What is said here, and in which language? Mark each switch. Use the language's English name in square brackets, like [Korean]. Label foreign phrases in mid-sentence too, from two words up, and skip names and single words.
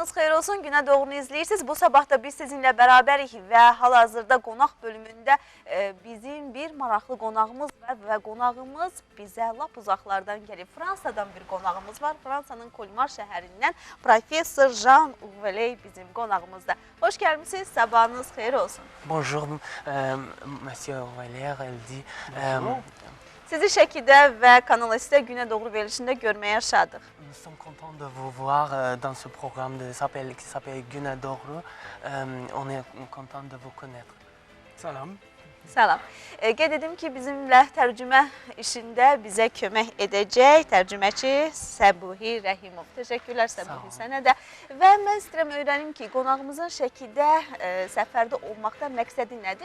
[Azerbaijani] xeyir olsun, Günə Doğru'nu izləyirsiniz. Bu sabah da biz sizinlə bərabərik və hal-hazırda qonaq bölümündə bizim bir maraqlı qonağımız var və qonağımız bizə lap uzaqlardan gəlib. Fransadan bir qonağımız var. Fransanın Kolmar şəhərindən Professor Jean Uveley bizim qonağımızda. Hoş gəlmişsiniz, sabahınız xeyir olsun. [French] Bonjour, Monsieur Uveley, elle dit. [Azerbaijani] Sizi Şəkidə və Kanal S-də Günə Doğru verilişində görməyə şadıq. [French] Nous sommes contents de vous voir dans ce programme qui s'appelle Günə Doğru. On est content de vous connaître. [Azerbaijani] Salam. Salam. Qeyd edim ki, bizimlə tərcümə işində bizə kömək edəcək tərcüməçi Səbuhi Rəhimov. Təşəkkürlər Səbuhi sənə də. Və mən istəyirəm öyrənim ki, qonağımızın Şəkidə səfərdə olmaqda məqsədi nədir?